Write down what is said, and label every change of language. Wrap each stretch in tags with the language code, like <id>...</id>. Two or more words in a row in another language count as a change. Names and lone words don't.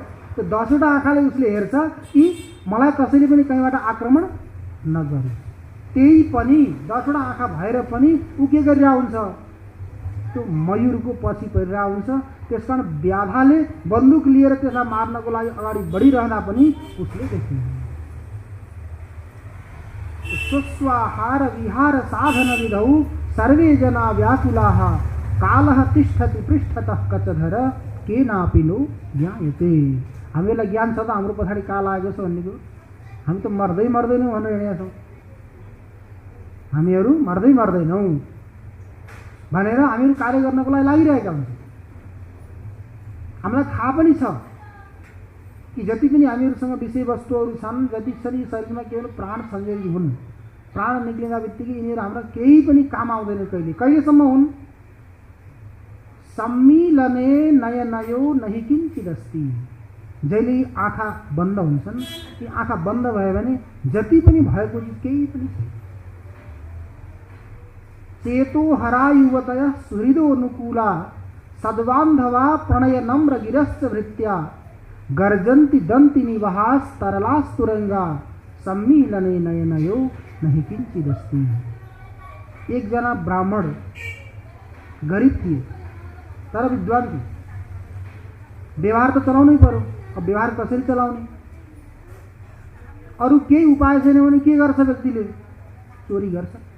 <ne>त्यो 10वटा आँखाले उसले हेर्छ कि मलाई कसैले पनि कहीँबाट आक्रमण नगरोस्। त्यही पनि 10वटा आँखा भएर पनि ऊ के गरिरहेको हुन्छ, त्यो मयूरको पछि परिरहेको हुन्छ। त्यसकारण व्याधाले बन्दुक लिएर त्यसलाई मार्नको लागि अगाडि बढिरहँदा पनि उसले देख्दैन।</ne> <sa>स्वस्वाहार विहार साधन विधौ सर्वे जना व्याकुलाः कालः तिष्ठति पृष्ठतः कचधर केनापि नो ज्ञायते।</sa> <ne>हामीलाई ज्ञान छ त हाम्रो पछाडि काल आएको छ भन्ने कुरो। हामी त मर्दै मर्दैनौँ भनेर हिँडेका छौँ, हामीहरू मर्दै मर्दैनौँ भनेर हामीहरू कार्य गर्नको लागि लागिरहेका हुन्छौँ। हामीलाई थाहा पनि छ कि जति पनि हामीहरूसँग विषयवस्तुहरू छन्, जति पनि शरीरमा केवल प्राण संयोगी हुन्, प्राण निक्लिँदा बित्तिकै यिनीहरू हाम्रा केही पनि काम आउँदैन। कहिलेसम्म हुन्,</ne> <sa>सम्मिलने नयनयो नहि किञ्चिदस्ति।</sa> <ne>जहिले आँखा बन्द हुन्छन्, ती आँखा बन्द भयो भने जति पनि भएको चिज केही पनि छैन।</ne> <sa>चेतो हरा युवतयः सुहृदोनुकूला सद्बान्धवा प्रणय नम्र गिरश्च भृत्या गर्जन्ति दन्ति निवहास तरलास्तुरंगा सम्मीलने नयनयो नहीं किंचिदस्ति।</sa> <ne>एक जना ब्राह्मण गरीब थिए तर विद्वान थिए। व्यवहार त चलाउनै पर्यो। अब व्यवहार कसरी चलाउने, अरू केही उपाय छैन भने के गर्छ व्यक्तिले, चोरी गर्छ।</ne>